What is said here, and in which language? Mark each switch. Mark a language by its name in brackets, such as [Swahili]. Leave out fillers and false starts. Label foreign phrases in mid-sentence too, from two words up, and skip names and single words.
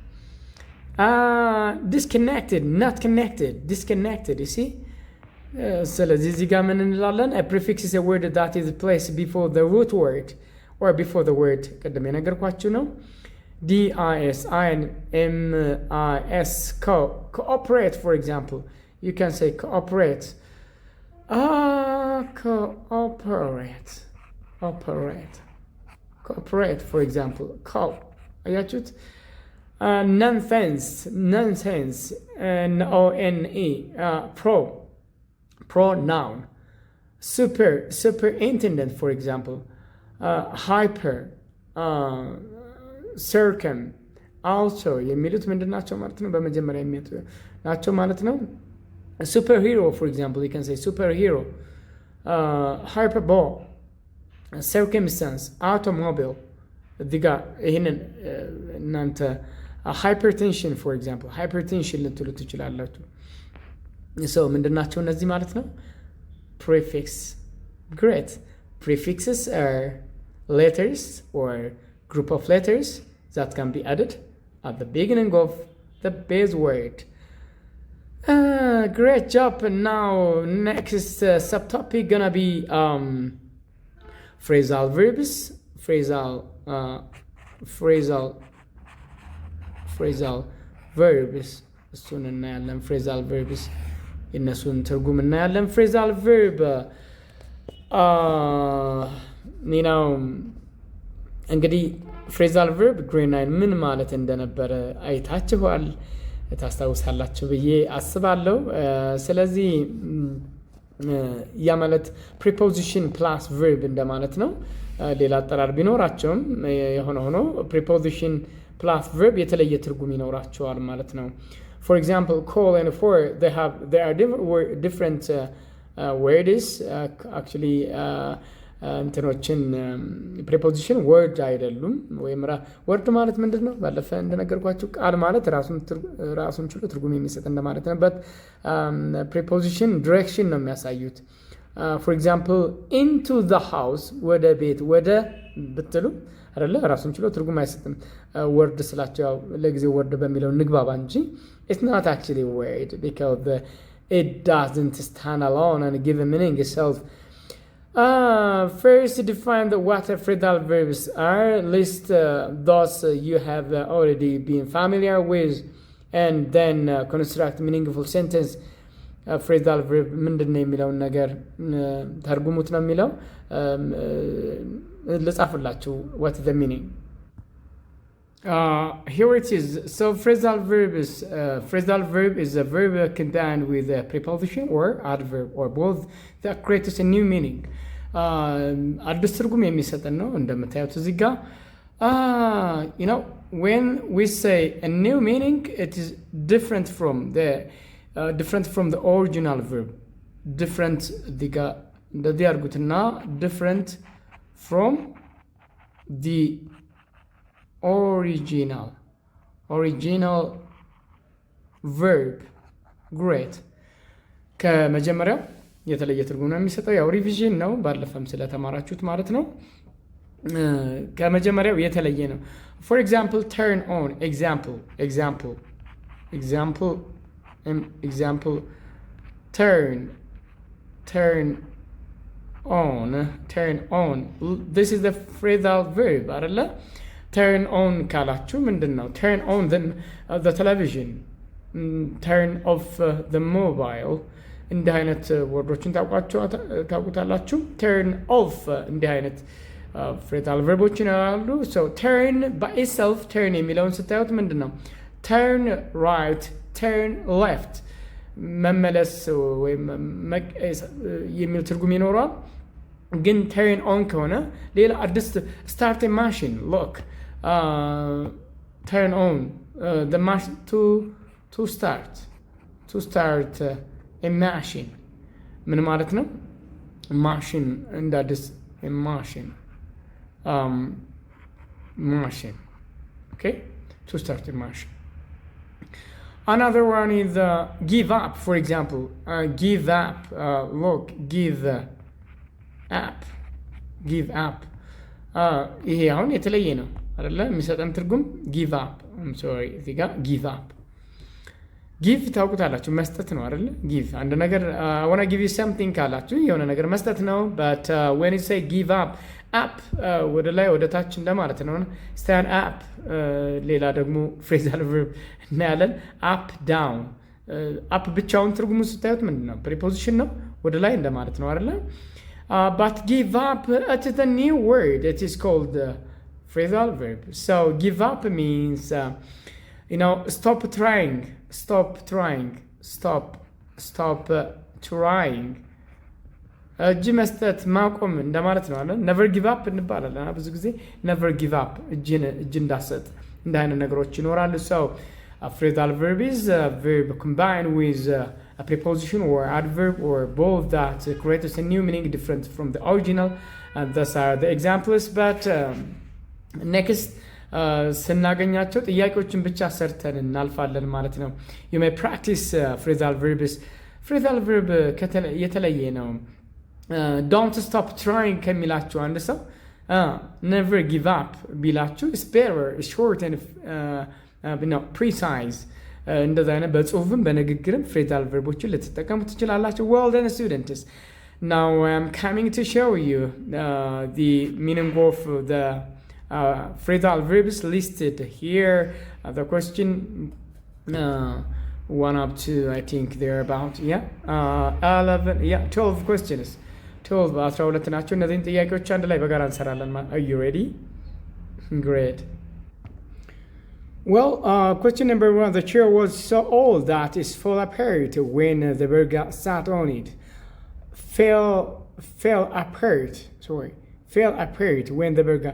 [English] disconnected, not connected, disconnected, you see. [Amharic] ስለዚህ እዚህ ጋር ምን እንላለን? [English] a prefix is a word that is placed before the root word or before the word [Amharic] ቅድም የነገርኳችሁ ነው። [English] dis, mis, cooperate, for example, you can say cooperate. cooperate, for example, አያችሁት? nonsense, none, pronoun. superintendent, for example, hyper, circum, also [Amharic] የሚሉት ምንድን ናቸው ማለት ነው? በመጀመሪያ የሚመጡ ናቸው ማለት ነው። [English] superhero, for example, you can say superhero. hyperbole, circumstance, automobile. [Amharic] እዚህ ጋር ይህንን እናንተ [English] hypertension, for example, hypertension [Amharic] ልትሉ ትችላላችሁ። ሰው ምንድን ናቸው እነዚህ ማለት ነው? [English] prefix. great. prefixes are letters or group of letters that can be added at the beginning of the base word. great job. Now next subtopic gonna be phrasal verbs. phrasal verbs [Amharic] እሱን እናያለን። [English] phrasal verbs [Amharic] የእነሱን ትርጉም እናያለን። [English] phrasal verb [Amharic] ነው እንግዲህ [English] phrasal verb grade 9 [Amharic] ምን ማለት እንደነበረ አይታችኋል፣ ታስታውሳላችሁ ብዬ አስባለሁ። ስለዚህ ያ ማለት [English] preposition plus verb [Amharic] እንደማለት ነው። ሌላ አጠራር ቢኖራቸውም የሆነ ሆኖ [English] preposition plus verb [Amharic] የተለየ ትርጉም ይኖራቸዋል ማለት ነው። [English] for example, call and for, they are different words. [Amharic] actually እንትኖችን [English] preposition word [Amharic] አይደሉም። ወይም word ማለት ምንድን ነው? ባለፈ እንደነገርኳችሁ ቃል ማለት ራሱን ችሎ ትርጉም የሚሰጥ እንደማለት ነው። [English] but preposition direction [Amharic] ነው የሚያሳዩት። [English] for example, into the house, [Amharic] ወደ ቤት፣ ወደ ብትሉ አይደለ ራሱን ችሎ ትርጉም አይሰጥም። ወርድ ስላቸው ለጊዜው ወርድ በሚለው ንግባባ እንጂ [English] it's not actually a word because it doesn't stand alone and give a meaning itself. First, define what phrasal verbs are. List those you have already been familiar with, and then construct meaningful sentence. Phrasal verb [Amharic] ምንድን ነው የሚለውን ነገር ተርጉሙት ነው የሚለው። ልጻፍላችሁ [English] what is the meaning. Here it is. So phrasal verb is a verb combined with a preposition or adverb or both that creates a new meaning. [Amharic] አዲስ ትርጉም የሚሰጠን ነው እንደምታዩት እዚህ ጋር። [English] You know, when we say a new meaning, it is different from the original verb. Different [Amharic] እዚህ ጋር እንደዚህ አድርጉትና [English] different from the original verb. Great. [Amharic] ከመጀመሪያው የተለየ ትርጉም ነው የሚሰጠው። ያው ሪቪዥን ነው ባለፈም ስለተማራችሁት ማለት ነው። ከመጀመሪያው የተለየ ነው። [English] For example, turn on. Example. Turn on. This is the phrasal verb አይደለ? Turn on [Amharic] ካላችሁ ምንድን ነው? [English] Turn on the television. Turn off the mobile. [Amharic] እንዲህ አይነት ወርዶችን ታውቁታላችሁ። [English] Turn off [Amharic] እንዲህ አይነት phrasal verboችን ያሉ። [English] So turn by itself, turn [Amharic] የሚለውን ስታዩት ምንድን ነው? [English] Turn right, turn left. [Amharic] መመለስ ወይም የሚል ትርጉም ይኖረዋል። ግን [English] turn on [Amharic] ከሆነ ሌላ አዲስ [English] start a machine. Look, turn on the machine to start a machine. [Amharic] ምን ማለት ነው? ማሽን እንደ አዲስ machine. [English] Okay, to start a machine. Another one is give up, for example. Give up. Look, give up. [Amharic] ይሄ አሁን የተለየ ነው አይደለ? የሚሰጠን ትርጉም [English] give up. I'm sorry, [Amharic] እዚህ ጋር [English] give up. [Amharic] give ታውቁታላችሁ መስጠት ነው አይደለ? [English] give [Amharic] አንድ ነገር [English] I want to give you something [Amharic] ካላችሁ የሆነ ነገር መስጠት ነው። [English] But when you say give up, up [Amharic] ወደ ላይ ወደ ታች እንደማለት ነው። [English] stand up [Amharic] ሌላ ደግሞ [English] phrasal verb እናያለን። up down. [Amharic] up ብቻውን ትርጉሙ ስታዩት ምንድን ነው? preposition ነው፣ ወደ ላይ እንደማለት ነው አይደለ? [English] But give up, it is a new word. It is called phrasal verb. So give up means stop trying. [Amharic] እጅ መስጠት ማቆም እንደማለት ነው አይደል? [English] never give up [Amharic] እንባላለን ብዙ ጊዜ። [English] never give up [Amharic] እጅ እንዳሰጥ እንደ አይነት ነገሮች ይኖራሉ። [English] So a phrasal verb is a verb combined with a preposition or adverb or both that creates a new meaning different from the original. And those are the examples. But next [Amharic] ስናገኛቸው ጥያቄዎችን ብቻ ሰርተን እናልፋለን ማለት ነው። [English] You may practice phrasal verbs. phrasal verb [Amharic] የተለየ ነው። [English] Don't stop trying [Amharic] ከሚላችሁ አንድ ሰው [English] never give up ቢላችሁ is better, short and precise. [Amharic] እንደዛ አይነት በጽሁፍም በንግግርም phrasal verboችን ልትጠቀሙ ትችላላችሁ። [English] Well done, students. Now I'm coming to show you the meaning of the phrasal verbs listed here. The question 1 up to I think they're about 12 questions. [Amharic] 12 ናቸው። እነዚህን ጥያቄዎች አንድ ላይ በጋራ እንሰራለን። [English] Are you ready? Great. Well, question number 1. The chair was so old that it fell apart when the burger sat on it. Fell apart when the burger.